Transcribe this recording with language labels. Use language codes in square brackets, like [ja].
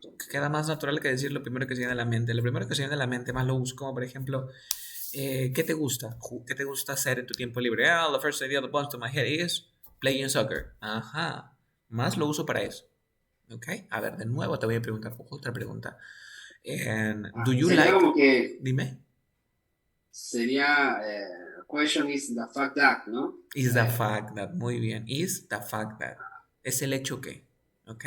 [es] Queda más natural que decir lo primero que se viene a la mente. Lo primero que se viene a la mente más lo uso como, por ejemplo, ¿qué te gusta? ¿Qué te gusta hacer en tu tiempo libre? [en] Ah, the first idea that comes to my head is playing soccer. [es] Ajá. Más lo uso para eso. ¿Ok? A ver, de nuevo te voy a preguntar otra pregunta. [en] Do you [es] Sería [en] like... [es] como que Dime. sería [en] question is the fact that, [es] ¿no? [en] Is the fact that. [es] Muy bien. [en] Is the fact that. [es] Es el hecho que. [en] ¿Ok?